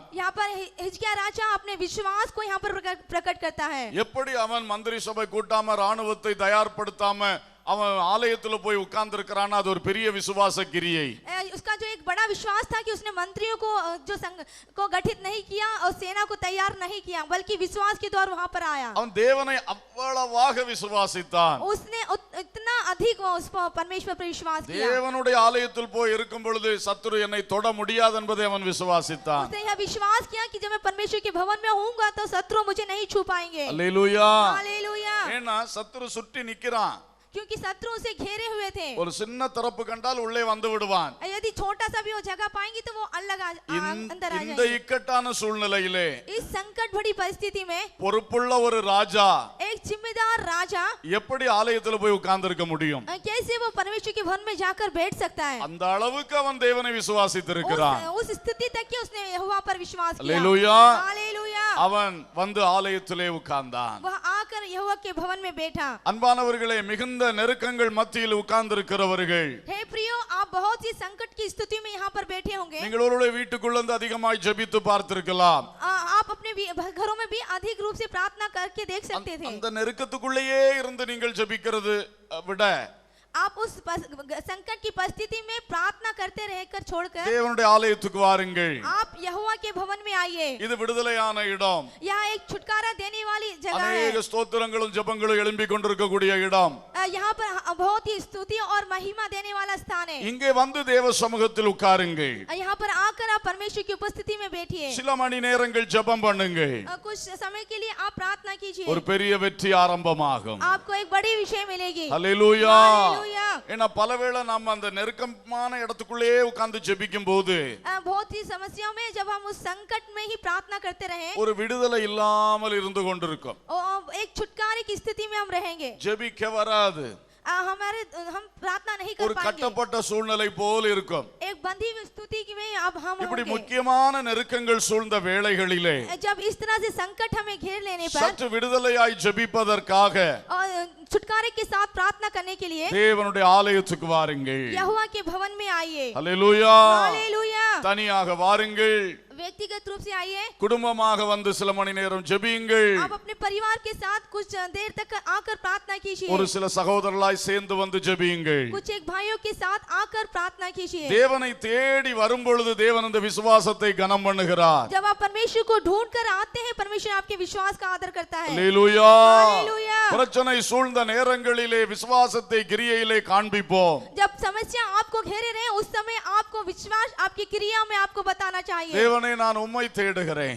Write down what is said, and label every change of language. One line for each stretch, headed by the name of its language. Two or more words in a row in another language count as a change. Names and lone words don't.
Hindi: यहाँ पर हिजकिय्याह राजा अपने विश्वास को यहाँ पर प्रकट करता है।
Tamil: எப்படி அவன் மந்திரி சபை கூட்டாம ராணுவத்தை தயார்படுத்தாம அவன் ஆலயத்துல போய் உட்கார்ந்து இருக்கிறான், அது ஒரு பெரிய விசுவாச கிரியை.
Hindi: उसका जो एक बड़ा विश्वास था कि उसने मंत्रियों को जो संघ को गठित नहीं किया और सेना को तैयार नहीं किया, बल्कि विश्वास के द्वारा वहां पर आया।
Tamil: அவன் தேவனை அவ்வளவாக விசுவாசித்தான்.
Hindi: उसने इतना अधिक उस परमेश्वर पर विश्वास किया।
Tamil: தேவனுடைய ஆலயத்தில் போய் இருக்கும் பொழுது சத்துரு என்னை தொட முடியாது என்பதை அவன் விசுவாசித்தான்.
Hindi: उसने यह विश्वास किया कि जब मैं परमेश्वर के भवन में होऊंगा तो शत्रु मुझे नहीं छू पाएंगे।
Tamil: அல்லேலூயா.
Hindi: हालेलुया।
Tamil: ஏன்னா சத்துரு சுற்றி நிக்கிறான்.
Hindi: क्योंकि शत्रु उसे घेरे हुए थे,
Tamil: ஒரு சின்ன திறப்பு கண்டால் உள்ளே வந்து விடுவான்.
Hindi: यदि छोटा सा भी वो जगह पाएंगे तो वो अलग अंदर आ
Tamil: இந்த
Hindi: जाएंगे।
Tamil: இக்கட்டான சூழ்நிலையிலே
Hindi: इस संकट भरी परिस्थिति में
Tamil: பொறுப்புள்ள ஒரு ராஜா
Hindi: एक जिम्मेदार राजा
Tamil: எப்படி ஆலயத்துல போய் உட்கார்ந்து இருக்க முடியும்?
Hindi: कैसे वो परमेश्वर के भवन में जाकर बैठ सकता है?
Tamil: அந்த அளவுக்கு அவன் தேவனை விசுவாசித்திருக்கிறான்.
Hindi: उस स्थिति तक कि उसने यहोवा पर विश्वास किया।
Tamil: அல்லேலூயா.
Hindi: हालेलुया।
Tamil: அவன் வந்து ஆலயத்திலே உட்கார்ந்தான்.
Hindi: वह आकर यहोवा के भवन में बैठा।
Tamil: அன்பானவர்களே, மிகுந்த நெருக்கங்கள் மத்தியில் உட்கார்ந்திருக்கிறவர்கள்,
Hindi: हे प्रियो, आप बहुत सी संकट की स्थिति में यहाँ पर बैठे होंगे।
Tamil: நீங்கள் ஒருவேளை வீட்டுக்குள்ள இருந்து அதிகமாய் ஜெபித்து பார்த்திருக்கலாம்.
Hindi: आप अपने घरों में भी अधिक रूप से प्रार्थना करके देख सकते थे।
Tamil: அந்த நெருக்கத்துக்குள்ளேயே இருந்து நீங்கள் ஜெபிக்கிறது விட
Hindi: आप उस संकट की परिस्थिति में प्रार्थना करते रहकर छोड़कर
Tamil: தேவனுடைய ஆலயத்துக்கு வாருங்கள்.
Hindi: आप यहोवा के भवन में आइए।
Tamil: இது விடுதலையான இடம்.
Hindi: यहाँ एक छुटकारा देने वाली जगह है।
Tamil: அநேக ஸ்தோத்திரங்களும் ஜெபங்களும் எழும்பிக் கொண்டிருக்கக்கூடிய இடம்.
Hindi: यहाँ पर बहुत ही स्तुति और महिमा देने वाला स्थान है।
Tamil: இங்கே வந்து தேவ சமூகத்தில் உட்காருங்கள்.
Hindi: यहाँ पर आकर आप परमेश्वर की उपस्थिति में बैठिए।
Tamil: சில மணி நேரங்கள் ஜெபம் பண்ணுங்கள்.
Hindi: कुछ समय के लिए आप प्रार्थना कीजिए।
Tamil: ஒரு பெரிய வெற்றி ஆரம்பமாகும்.
Hindi: आपको एक बड़ी विषय मिलेगी।
Tamil: அல்லேலூயா.
Hindi: हालेलुया।
Tamil: ஏன்னா பலவேளை நம்ம அந்த நெருக்கமான இடத்துக்குள்ளேயே உட்கார்ந்து ஜெபிக்கும் போது
Hindi: बहुत ही समस्याओं में जब हम उस संकट में ही प्रार्थना करते रहे
Tamil: ஒரு விடுதலை இல்லாமல் இருந்து கொண்டிருக்கும்.
Hindi: एक छुटकारे की स्थिति में हम रहेंगे।
Tamil: ஜெபிக்க வராது.
Hindi: हम प्रार्थना नहीं
Tamil: ஒரு
Hindi: कर पाएंगे।
Tamil: கட்டப்பட்ட சூழ்நிலை போல் இருக்கும்.
Hindi: एक बंधी हुई स्थिति में अब हम
Tamil: இப்படி
Hindi: होंगे।
Tamil: முக்கியமான நெருக்கங்கள் சூழ்ந்த வேளைகளிலே
Hindi: जब इस तरह से संकट हमें घेर लेने पर
Tamil: சற்று விடுதலையாய் ஜெபிப்பதற்காக
Hindi: और छुटकारे के साथ प्रार्थना करने के लिए
Tamil: தேவனுடைய ஆலயத்துக்கு வாருங்கள்.
Hindi: यहोवा के भवन में आइए।
Tamil: அல்லேலூயா.
Hindi: हालेलुया।
Tamil: தனியாக வாருங்கள்.
Hindi: व्यक्तिगत रूप से आइए।
Tamil: குடும்பமாக வந்து சில மணி நேரம் ஜெபியுங்கள்.
Hindi: आप अपने परिवार के साथ कुछ देर तक आकर प्रार्थना कीजिए।
Tamil: ஒரு சில சகோதரர்களாய் சேர்ந்து வந்து ஜெபியுங்கள்.
Hindi: कुछ एक भाइयों के साथ आकर प्रार्थना कीजिए।
Tamil: தேவனை தேடி வரும் பொழுது தேவன் அந்த விசுவாசத்தை கனம் பண்ணுகிறார்.
Hindi: जब आप परमेश्वर को ढूंढ कर आते हैं, परमेश्वर आपके विश्वास का आदर करता है।
Tamil: அல்லேலூயா.
Hindi: हालेलुया।
Tamil: பிரச்சனை சூழ்ந்த நேரங்களிலே விசுவாசத்தை கிரியையிலே காண்பிப்போம்.
Hindi: जब समस्या आपको घेरे रहे उस समय आपको विश्वास आपकी क्रिया में आपको बताना चाहिए।
Tamil: தேவனே, நான் உம்மை தேடுகிறேன்.